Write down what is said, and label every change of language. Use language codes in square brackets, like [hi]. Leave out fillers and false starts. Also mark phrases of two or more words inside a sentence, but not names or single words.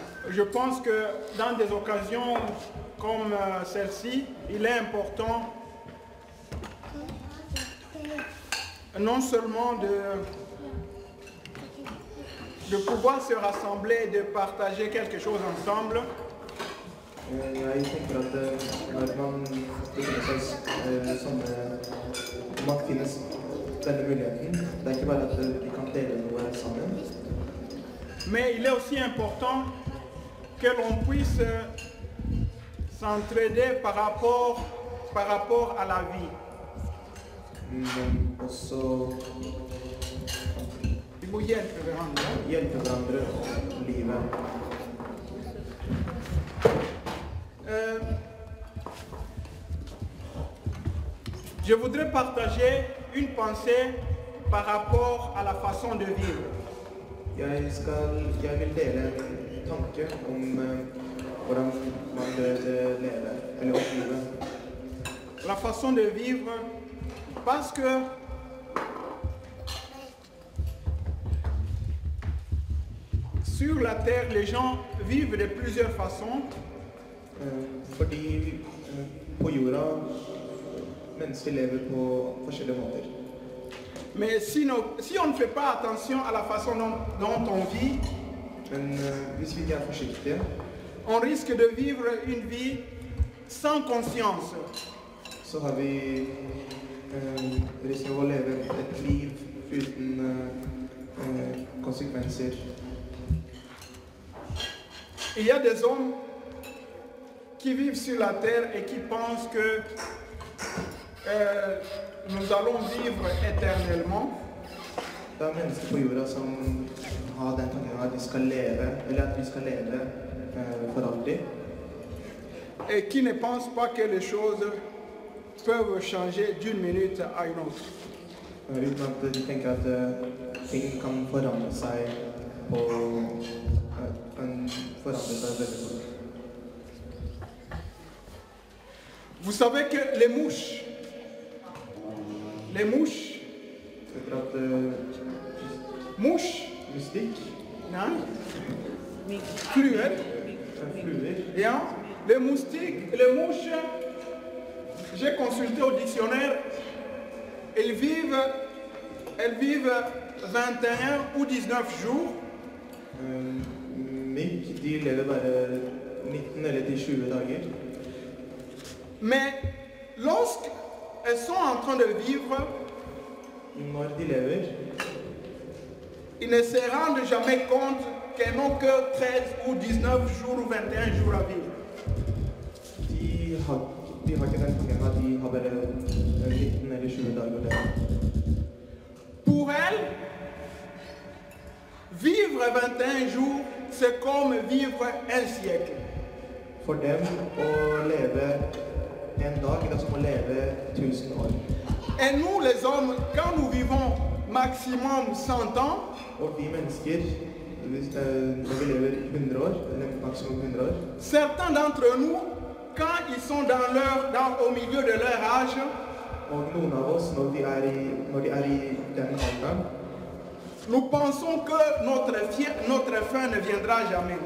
[fr] Je pense que dans des occasions comme celle-ci, il est important non seulement de pouvoir se rassembler, de partager quelque chose ensemble, [no] Jeg tenker at når man befinner seg sånne man finnes denne muligheten, det er ikke bare at vi kan dele noe sammen. [fr] mais il est aussi important que l'on puisse s'entraider par rapport à la vie. [no] Men også Vi må hjelpe hverandre. hjelpe hverandre i livet. [fr] Je voudrais partager une pensée par rapport à la façon de vivre. [no] Jeg vil dele en tanke om hvordan man bør leve, eller oppleve. [fr] La façon de vivre, parce que sur la terre, les gens vivent de plusieurs façons. [no] Fordi på jorda mennesker lever på forskjellige måter. [fr] Mais si on ne fait pas attention à la façon dont on vit, [no] Men hvis vi ikke er forsiktige, [fr] on risque de vivre une vie sans conscience. [no] så har vi risiko å leve et liv uten konsekvenser. [fr] Il y a des hommes qui vivent sur la terre et qui pensent que nous allons vivre éternellement. [no] Det er mennesker på jorda som har den tanken at de skal leve, eller at vi skal leve for alltid. [fr] Et qui ne pensent pas que les choses peuvent changer d'une minute à une autre. [no] Uten at de tenker at ting kan forandre seg veldig fort. [fr] Vous savez que les mouches, [no] Vet dere at [fr] mouches, mystikk, [no] hein, fluer, fluer, [fr] hein, les moustiques, les mouches, j'ai consulté au dictionnaire, elles vivent 21 ou 19 jours, [no] mygg, de lever bare 19 eller til 20 dager. [fr] mais lorsqu'elles sont en train de vivre, [no] Når de lever, [fr] ils ne se rendent jamais compte qu'elles n'ont que 13 ou 19 jours ou 21 jours à vivre. [no] de har ikke den tanken at de har bare 19 eller 20 dager å leve. [fr] Pour elles, vivre 21 jours, c'est comme vivre un siècle. [no] For dem å leve en dag, det er som å leve 1000 år. [fr] Et nous, les hommes, quand nous vivons maximum 100 ans, [no] Og vi mennesker, når vi lever 100 år, eller maksimum 100 år, [fr] certains d'entre nous, quand ils sont au milieu de leur âge, [no] og noen av oss, når de er i den alderen, [fr] nous pensons que notre fin ne viendra jamais.